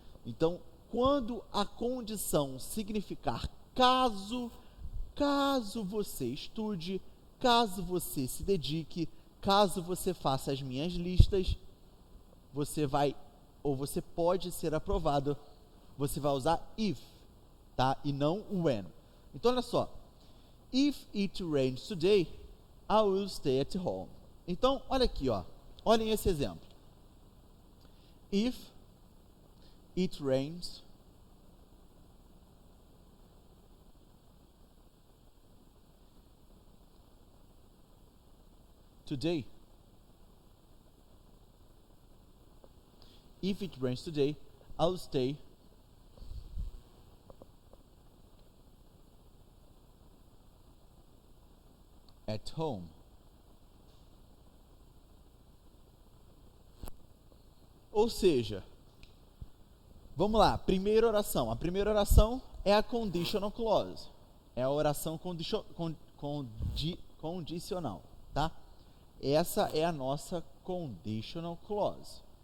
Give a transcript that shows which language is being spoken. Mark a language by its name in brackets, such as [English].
[Portuguese] Então, quando a condição significar caso você estude, caso você se dedique, caso você faça as minhas listas, você pode ser aprovado. Você vai usar if, tá? E não when. Então, olha só. [English] If it rains today, I will stay at home. [Portuguese] Então, olha aqui, ó. Olhem esse exemplo. [English] If it rains today. If it rains today, I'll stay at home. [Portuguese] Ou seja, vamos lá, primeira oração. A primeira oração é a conditional clause. É a oração condicional, tá? Essa é a nossa conditional clause.